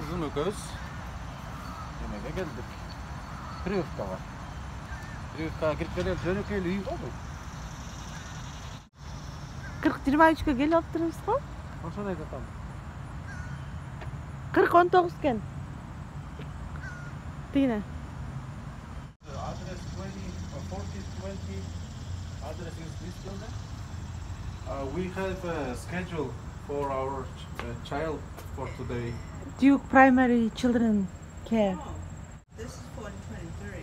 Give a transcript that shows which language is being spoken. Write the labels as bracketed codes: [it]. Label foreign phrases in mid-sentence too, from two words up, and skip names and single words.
[ky] экөөбүз эмеге келдик. Прививкага. Прививкага кирип келип жөнөкөй үй го бул. 40-23-кө келип аптырбыз го? Ошону айтып атам. 40-19 экен. Тигине. [en] Address 40-20 address is this building. We have a schedule for our child for today. Duke Primary Children Care. Oh, this is 423.